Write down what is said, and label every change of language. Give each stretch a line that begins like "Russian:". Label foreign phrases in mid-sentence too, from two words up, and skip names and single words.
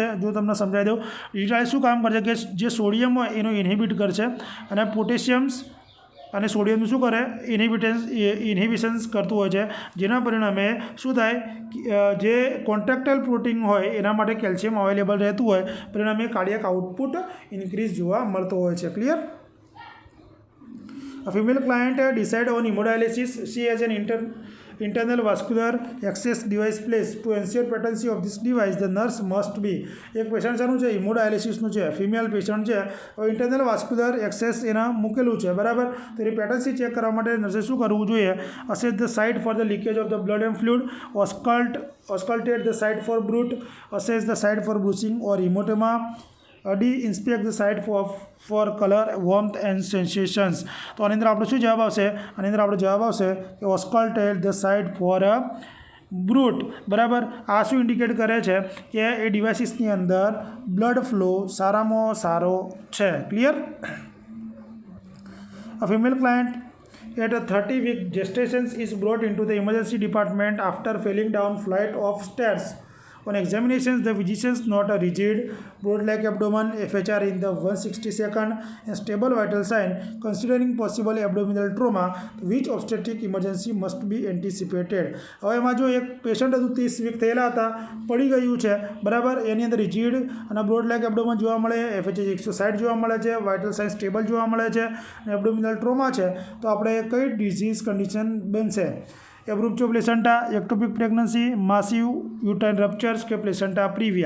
Gujarati: જો તમને સમજાવી દઉં, ડિજિટાલિસ શું કામ કરશે કે જે સોડિયમ હોય એનું ઇન્હિબિટ કરશે અને પોટેશિયમ્સ અને સોડિયમનું શું કરે ઇન્હિબિશન્સ કરતું હોય છે, જેના પરિણામે શું થાય જે
English: contractile protein
Gujarati: હોય એના માટે
English: calcium available
Gujarati: રહેતું હોય, પરિણામે
English: cardiac output
Gujarati: ઇન્ક્રીઝ જોવા મળતો હોય છે. ક્લિયર?
English: A female client decide on hemodialysis. She has an internal vascular access device placed. To ensure patency of this device, the nurse must be.
Gujarati: એક પેશન્ટ શાનું છે? હિમોડાયાલિસિસનું છે,
English: female patient
Gujarati: છે. હવે
English: internal vascular access
Gujarati: એના મૂકેલું છે, બરાબર. તો એની પેટન્સી ચેક કરવા માટે નર્સે શું કરવું જોઈએ?
English: assess the site for the leakage of the blood and fluid, auscultate the site for bruit, assess the site for bruising or hematoma, inspect the site for color, warmth and sensations.
Gujarati: તો આની અંદર આપણો શું જવાબ આવશે? આની અંદર આપણો જવાબ આવશે કે
English: auscultate the site for bruit,
Gujarati: બરાબર. આ શું ઇન્ડિકેટ કરે છે કે એ ડિવાઇસીસની અંદર
English: blood flow
Gujarati: સારામાં સારો છે. ક્લિયર?
English: A female client at a 30-week gestation is brought into the emergency department after falling down flight of stairs. On examinations, the physicians note a rigid, broad-like abdomen, FHR in the 162nd, and stable vital sign. Considering possible abdominal trauma, which obstetric emergency must be anticipated?
Gujarati: હવે એમાં જો એક પેશન્ટ હતું 30 વીક થયેલા હતા, પડી ગયું છે, બરાબર. એની અંદર રિજિડ અને
English: broad-like abdomen
Gujarati: જોવા મળે, FHR 160 જોવા મળે છે,
English: vital sign stable
Gujarati: જોવા મળે છે, અને
English: abdominal trauma
Gujarati: છે, તો આપણે કઈ
English: disease condition
Gujarati: બનશે?
English: abruptio placenta, ectopic pregnancy, massive uterine ruptures કે placenta previa.